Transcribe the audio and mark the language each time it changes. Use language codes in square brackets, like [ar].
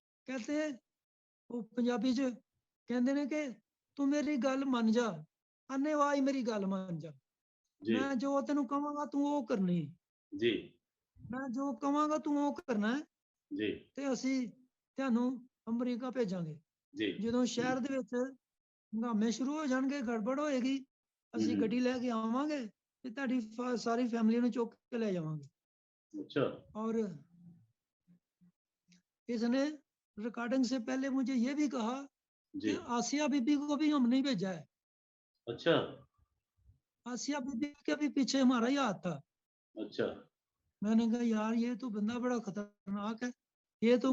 [pa] कहते वो पंजाबी च कहते ने कि तू मेरी गल मन जा, अन्नेवाही मेरी गल मन जा। जी। मैं जो तेन कहांगा तू वो करनी, जी। मैं जो कहांगा तू वो करना है, जी। ਤੇ ਅਸੀਂ ਤੁਹਾਨੂੰ ਅਮਰੀਕਾ ਭੇਜਾਂਗੇ। जी। ਜਦੋਂ ਸ਼ਹਿਰ ਦੇ ਵਿੱਚ ਹੰਗਾਮੇ ਸ਼ੁਰੂ ਹੋ ਜਾਣਗੇ, ਗੜਬੜ ਹੋਏਗੀ, ਅਸੀਂ हम्म। ਗੱਡੀ ਲੈ ਕੇ ਆਵਾਂਗੇ ਤੇ ਤੁਹਾਡੀ ਸਾਰੀ ਫੈਮਿਲੀ ਨੂੰ ਚੁੱਕ ਕੇ ਲੈ ਜਾਵਾਂਗੇ। अच्छा। [hi] और इसने रिकॉर्डिंग से पहले मुझे ये भी कहा जी। कि आसिया बीबी को भी हम नहीं भेजा है। अच्छा। आसिया बीबी के भी पीछे हमारा ही हाथ था। अच्छा। मैंने कहा यार ये तो बंदा बड़ा खतरनाक है, ये तो